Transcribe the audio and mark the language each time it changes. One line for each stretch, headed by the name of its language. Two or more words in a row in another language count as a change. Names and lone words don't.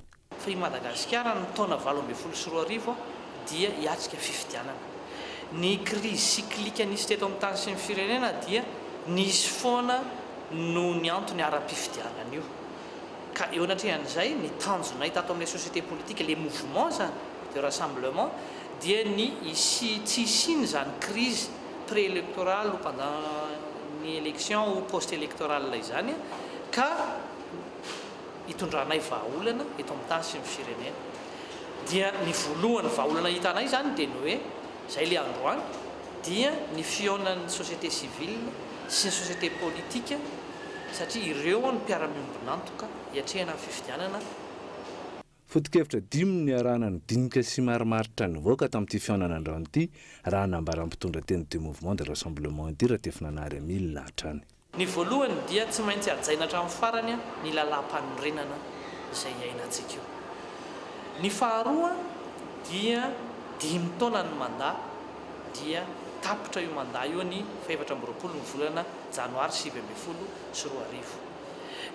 Malagasy: Fa i Madagasikara ny taona 2024 dia hiatrika fifidianana. Ny krizy siklika nisy teto amin'ny tany sy ny firenena dia nisy foana no ny antony ara-pifidianana io. Ka eo anatrehan'izay ny tanjona hita ato amin'ny
French: société politique, les mouvements
Malagasy: zany
French: de rassemblement
Malagasy: dia ny tsy isiny zany
French: crise préélectorale ou pendant
Malagasy: ny
French: élection ou post-électorale
Malagasy: izany ka hitondranay vahaolana eto amin'ny tany sy ny firenena dia ny voalohany vahaolana hitanay zany dia ny hoe zay le androany dia ny fionan'ny
French: société civile
Malagasy: sy ny
French: société politique
Malagasy: satria ireo ny mpiara-miombonantoka hiatrehana ny fifidianana. Foto-kevitra 10 ny arahana ny dinika sy marimaritra nivoaka tamin'ity fihaonana androany ity raha nambaran'ny mpitondra teny
French: du mouvement de rassemblement
Malagasy: ity raha tefinanary Emile hatrany. Ny voalohany dia tsy maintsy ajaina hatramin'ny farany ny lalam-panorenana izay iainantsika io. Ny faharoa dia 5 taona ny mandat dia tapitra io mandat io ny 2024 ny volana janoary 2024.